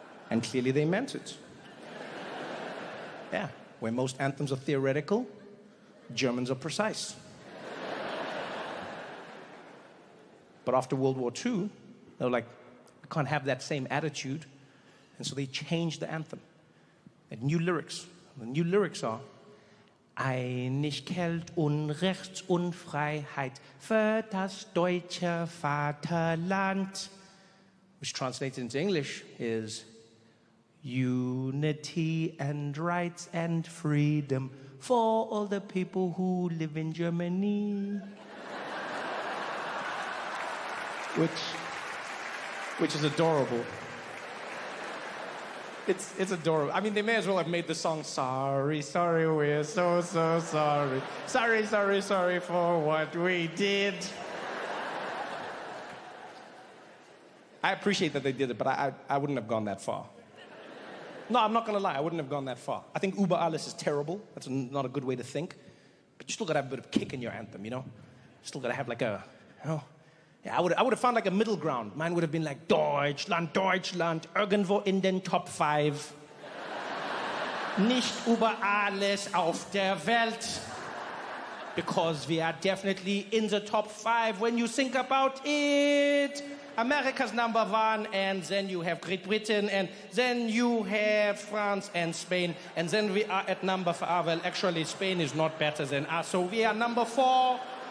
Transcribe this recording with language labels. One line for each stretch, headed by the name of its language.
English: And clearly they meant it. Yeah, where most anthems are theoretical, Germans are precise. But after World War II, they were like, we can't have that same attitude. And so they changed the anthem. And new lyrics. The new lyrics are,
German: Einigkeit und Rechts und Freiheit für das deutsche Vaterland.
English: Which translated into English is, unity and rights and freedom for all the people who live in Germany. Which is adorable. It's adorable. I mean, they may as well have made the song, sorry, sorry, we're so, so sorry. Sorry, sorry, sorry for what we did. I appreciate that they did it, but I wouldn't have gone that far. No, I'm not gonna lie, I wouldn't have gone that far. I think Über alles is terrible. That's not a good way to think. But you still gotta have a bit of kick in your anthem, you know? Still gotta have like a, you know? Yeah, I would have found like a middle ground. Mine would have been like,
German: Deutschland, Deutschland, irgendwo in den Top 5. Nicht über alles auf der Welt.
English: Because we are definitely in the top 5 when you think about it. America's number 1, and then you have Great Britain, and then you have France and Spain, and then we are at number 5. Well, actually, Spain is not better than us, so we are number 4.